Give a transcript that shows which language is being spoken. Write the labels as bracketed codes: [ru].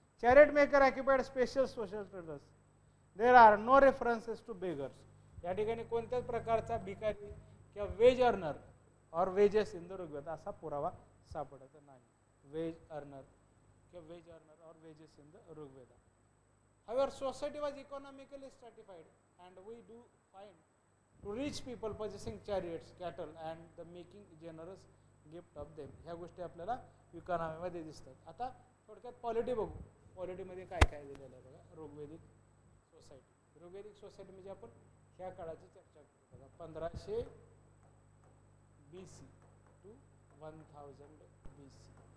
[en] Chariot maker occupied special social status. There are no references to beggars. [mr] या ठिकाणी कोणत्याच प्रकारचा भिकारी किंवा [en] wage earner or wages in the Rigveda [mr] असा पुरावा सापडत नाही. [en] Wage earner किंवा wage earner or wages in the Rigveda. However, society was economically stratified and we do find to rich people possessing chariots, cattle and the making generous gift of them. [mr] ह्या गोष्टी आपल्याला इकॉनॉमीमध्ये दिसतात. आता थोडक्यात पॉलिटी बघू. पॉलिटीमध्ये काय काय दिलेलं आहे बघा. ऋग्वेदिक सोसायटी. ऋग्वेदिक सोसायटी म्हणजे आपण ह्या काळाची चर्चा करतो बघा. [en] 1500 BC to 1000 BC.